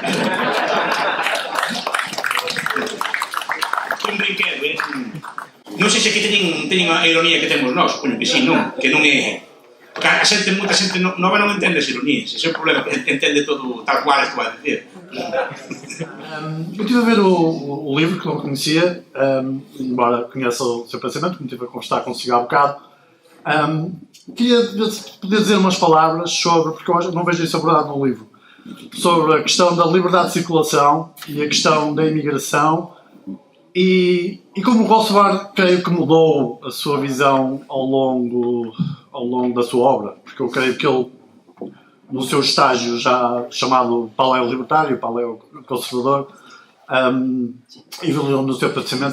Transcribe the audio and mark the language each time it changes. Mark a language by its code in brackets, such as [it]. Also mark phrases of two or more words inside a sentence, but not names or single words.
[gl] Un brinquedo, non sei se aquí teñen a ironía que temos nós, supoño que sí, non? Que non é... Porque a xente, moita xente nova non entende as ironías, ese é o problema, que entende todo [es] tal cual [gl] isto vai dicir. [pt] Eu estive a ver o livro, que não conhecia, embora conheça o seu pensamento, como estive a conversar consigo há bocado. Queria poder dizer umas palavras sobre, porque eu não vejo isso abordado no livro, sobre a questão da liberdade de circulação e a questão da imigração e como o Rothbard creio que mudou a sua visão ao longo da sua obra, porque eu creio que ele, no seu estágio já chamado paleo-libertário, paleo-conservador, evoluiu no seu pensamento.